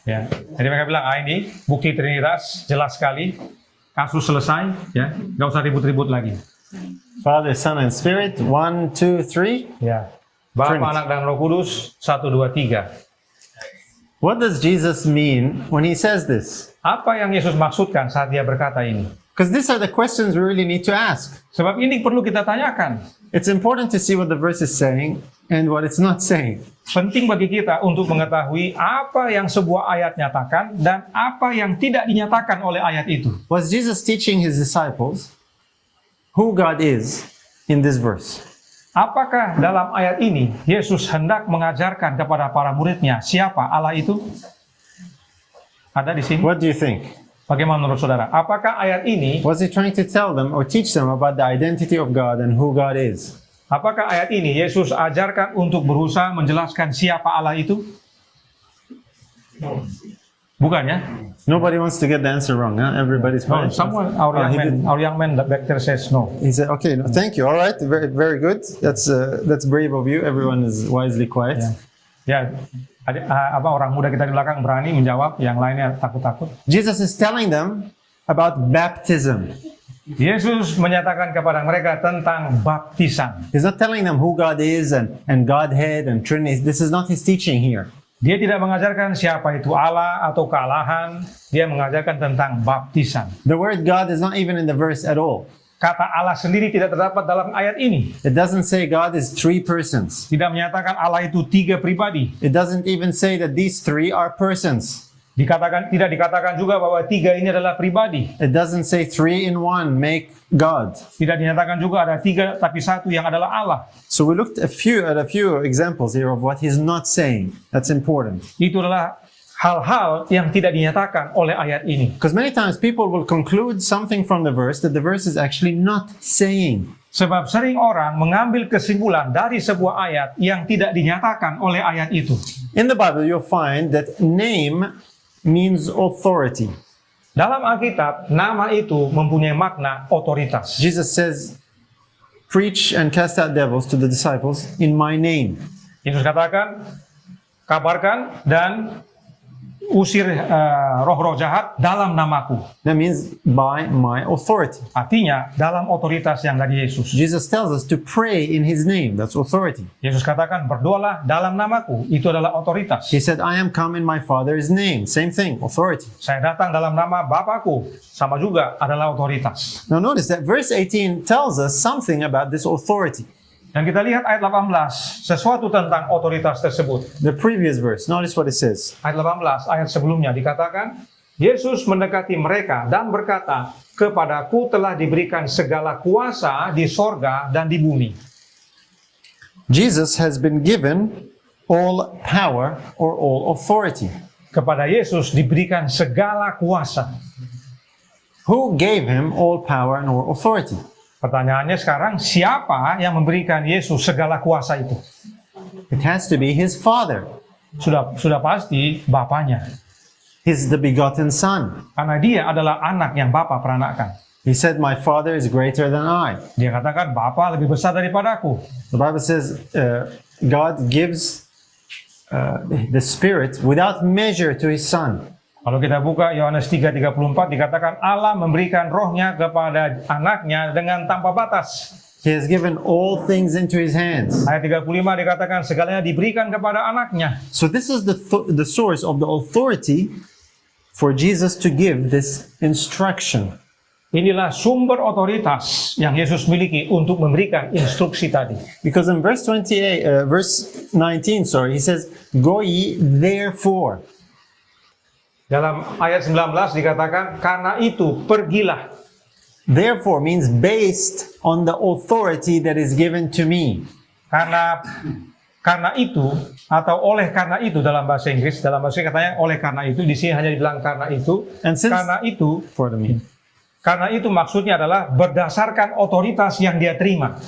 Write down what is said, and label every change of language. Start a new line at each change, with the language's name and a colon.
Indonesian: Ya. Jadi mereka bilang, ini bukti Trinitas jelas sekali, kasus selesai, ya, nggak usah ribut-ribut lagi.
English: Father, Son, and Spirit. 1, 2, 3.
Indonesian: Ya. Bapa,
English: Trinity.
Indonesian: Anak dan Roh Kudus, 1, 2, 3.
English: What does Jesus mean when He says this?
Indonesian: Apa yang Yesus maksudkan saat dia berkata ini?
English: Because these are the questions we really need to ask.
Indonesian: Sebab ini perlu kita tanyakan.
English: It's important to see what the verse is saying and what it's not saying.
Indonesian: Penting bagi kita untuk mengetahui apa yang sebuah ayat nyatakan dan apa yang tidak dinyatakan oleh ayat itu.
English: Was Jesus teaching His disciples who God is in this verse?
Indonesian: Apakah dalam ayat ini Yesus hendak mengajarkan kepada para muridnya siapa Allah itu? Ada di sini.
English: What do you think?
Indonesian: Bagaimana menurut saudara? Apakah ayat ini,
English: Was He trying to tell them or teach them about the identity of God and who God is?
Indonesian: apakah ayat ini Yesus ajarkan untuk berusaha menjelaskan siapa Allah itu? Bukan ya?
English: Nobody wants to get the answer wrong, huh? Everybody's No, quiet. someone, He did. our young man back there says no. He said, okay, no, thank you. All right, very, very good. That's brave of you. Everyone is wisely quiet.
Indonesian: Ya, apa orang muda kita di belakang berani menjawab, yang lainnya takut-takut.
English: Jesus is telling them about baptism.
Indonesian: Yesus menyatakan kepada mereka tentang baptisan.
English: He's not telling them who God is and Godhead and Trinity. This is not His teaching here.
Indonesian: Dia tidak mengajarkan siapa itu Allah atau kealahan. Dia mengajarkan tentang baptisan.
English: The word God is not even in the verse at all.
Indonesian: Kata Allah sendiri tidak terdapat dalam ayat ini.
English: It doesn't say God is 3 persons.
Indonesian: Tidak menyatakan Allah itu 3 pribadi.
English: It doesn't even say that these 3 are persons.
Indonesian: Tidak dikatakan juga bahwa 3 ini adalah pribadi.
English: It doesn't say 3 in 1 make God.
Indonesian: Tidak dinyatakan juga ada 3 tapi 1 yang adalah Allah.
English: So we looked at a few examples here of what He's not saying. That's important.
Indonesian: Itu adalah hal-hal yang tidak dinyatakan oleh ayat ini.
English: Because many times people will conclude something from the verse that the verse is actually not saying.
Indonesian: Sebab sering orang mengambil kesimpulan dari sebuah ayat yang tidak dinyatakan oleh ayat itu.
English: In the Bible, you'll find that name means authority.
Indonesian: Dalam Alkitab, nama itu mempunyai makna otoritas.
English: Jesus says, preach and cast out devils to the disciples in my name.
Indonesian: Yesus katakan, kabarkan dan usir roh-roh jahat dalam namaku.
English: That means by my authority.
Indonesian: Artinya, dalam otoritas yang dari Yesus.
English: Jesus tells us to pray in His name. That's authority.
Indonesian: Yesus katakan, berdoalah dalam namaku. Itu adalah otoritas.
English: He said, I am come in my Father's name. Same thing, authority.
Indonesian: Saya datang dalam nama Bapakku. Sama juga adalah otoritas.
English: Now notice that verse 18 tells us something about this authority.
Indonesian: Dan kita lihat ayat 18, sesuatu tentang otoritas tersebut.
English: The previous verse, notice what it says.
Indonesian: Ayat 18, ayat sebelumnya dikatakan, Yesus mendekati mereka dan berkata, kepadaku telah diberikan segala kuasa di sorga dan di bumi.
English: Jesus has been given all power or all authority.
Indonesian: Kepada Yesus diberikan segala kuasa.
English: Who gave him all power and all authority?
Indonesian: Pertanyaannya sekarang, siapa yang memberikan Yesus segala kuasa itu?
English: It has to be his Father.
Indonesian: Sudah pasti Bapaknya.
English: He's the begotten Son.
Indonesian: Karena dia adalah anak yang Bapa peranakan.
English: He said, "My Father is greater than I."
Indonesian: Dia katakan, Bapa lebih besar daripada aku.
English: The Bible says God gives the Spirit without measure to his Son.
Indonesian: Kalau kita buka Yohanes 3:34 dikatakan Allah memberikan rohnya kepada anaknya dengan tanpa batas.
English: He has given all things into his hands.
Indonesian: Ayat 35 dikatakan segalanya diberikan kepada anaknya.
English: So this is the source of the authority for Jesus to give this instruction.
Indonesian: Inilah sumber otoritas yang Yesus miliki untuk memberikan instruksi tadi.
English: Because in verse 19, he says, "Go ye therefore."
Indonesian: Dalam ayat 19 dikatakan, karena itu pergilah.
English: Therefore means based on the authority that is given to me.
Indonesian: Karena itu atau oleh karena itu dalam bahasa Inggris katanya oleh karena itu, di sini hanya dibilang karena itu.
English: And since,
Indonesian: Karena itu,
English: pardon me.
Indonesian: karena itu maksudnya adalah berdasarkan otoritas yang dia terima.